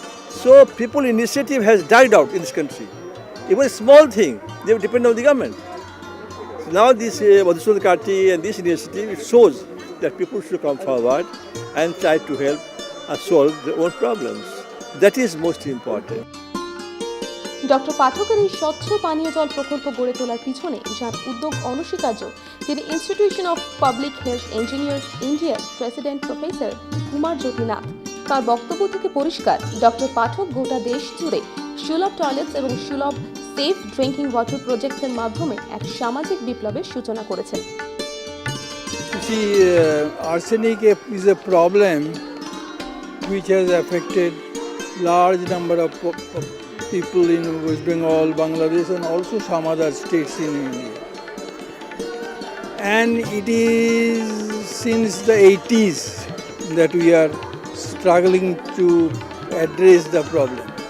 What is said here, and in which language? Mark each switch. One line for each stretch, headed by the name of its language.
English: So people initiative has died out in this country. Even a small thing, they depend on the government. So now this Madhusudan Karti and this initiative, it shows that people should come forward and try to help solve their own problems. That is most important.
Bangla: Doctor পাঠকের এই স্বচ্ছ পানীয় জল প্রকল্প গড়ে তোলার পিছনে যার উদ্যোগ অনস্বীকার্য তিনি institution of public health engineers ইন্ডিয়ার প্রেসিডেন্ট প্রফেসর কুমার জ্যোতিনাথ। তার বক্তব্য থেকে পরিষ্কার ডক্টর পাঠক গোটা দেশ জুড়ে সুলভ টয়লেটস এবং সুলভ সেফ ড্রিঙ্কিং ওয়াটার প্রজেক্টের মাধ্যমে এক সামাজিক বিপ্লবের সূচনা করেছেন।
English: See, arsenic is a problem which has affected large number of people in West Bengal, Bangladesh and also some other states in India. And it is since the 80s that we are struggling to address the problem.